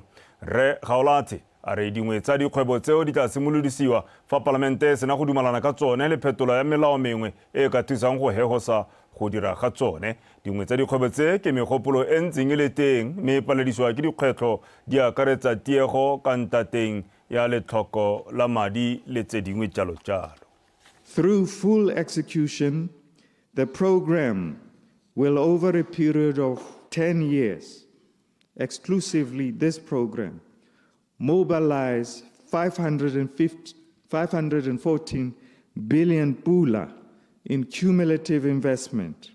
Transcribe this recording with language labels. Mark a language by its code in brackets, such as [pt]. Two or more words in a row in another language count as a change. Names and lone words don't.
[tn] Re Gaolate a re dingwe tsa dikgwebo tseo di tla simolodisiwa fa parlamente sena go dumalana ka tsone le phetolo ya melao mengwe e ka thusang go hegosa go dira ga tsone. Dingwe tsa dikgwebo tse ke megopolo e ntseng e le teng mme paledisiwa ke dikgwetlho di akaretsa tiego ka ntateng ya letlhoko la madi le tse dingwe jalo jalo. [en] Through full execution, the program will, over a period of 10 years, exclusively this program, mobilize 514 billion pula in cumulative investment.